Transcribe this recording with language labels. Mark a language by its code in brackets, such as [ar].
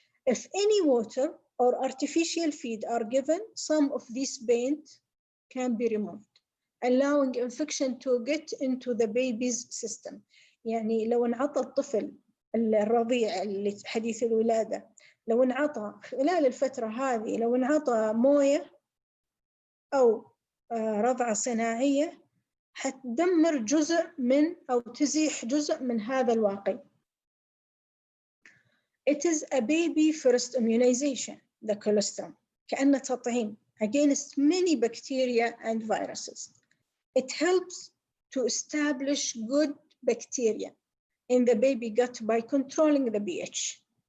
[en] If any water or artificial feed are given, some of this paint can be removed, allowing infection to get into the baby's system. [ar] يعني لو انعطى الطفل الرضيع اللي حديث الولادة، لو انعطى خلال الفترة هذه، لو انعطى موية أو رضعة صناعية، حتدمر جزء من أو تزيح جزء من هذا الواقي. [en] It is a baby first immunization, the colostrum, [ar] كأنه تطعيم [en] against many bacteria and viruses. It helps to establish good bacteria in the baby gut by controlling the pH.